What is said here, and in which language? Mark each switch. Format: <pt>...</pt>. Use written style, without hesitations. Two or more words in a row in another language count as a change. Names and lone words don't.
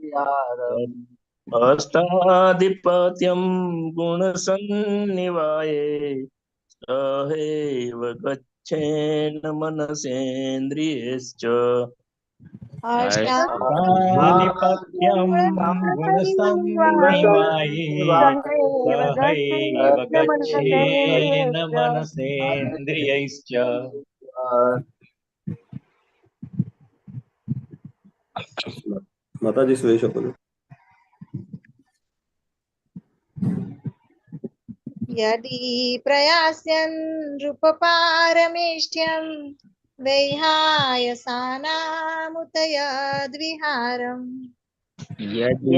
<sa>अष्टाधिपत्यम् गुणसन्निवाये सहैव गच्छेन मनसेन्द्रियश्च अष्टाधिपत्यं गुणसन्निवाये सहैव गच्छेन मनसेन्द्रियैश्च</sa> <gu>માતાજી સુઈ શકો છો.</gu> <sa>यदि प्रयास्यन् नृपपारमेष्ठ्यं वैहायसानामुतयद्विहारम् यदि</sa>